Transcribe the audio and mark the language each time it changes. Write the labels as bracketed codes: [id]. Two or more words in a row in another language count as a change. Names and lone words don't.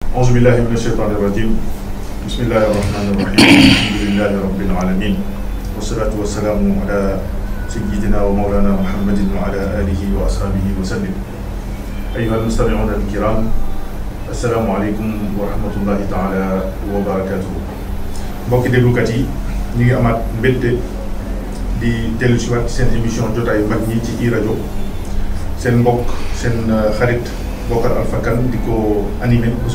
[ar] أعوذ بالله من الشيطان الرجيم بسم الله الرحمن الرحيم الحمد لله رب العالمين والصلاة والسلام على سيدنا ومولانا محمد وعلى آله وأصحابه وسلم أيها المستمعون الكرام السلام عليكم ورحمة الله تعالى وبركاته. [wo] mbokki déglukat yi ñu ngi amaat mbégte di dellu si waat seen émission jotaayu mag ñi ci iRadio seen mbokk seen xarit Bocar Alpha Kane di ko animé bés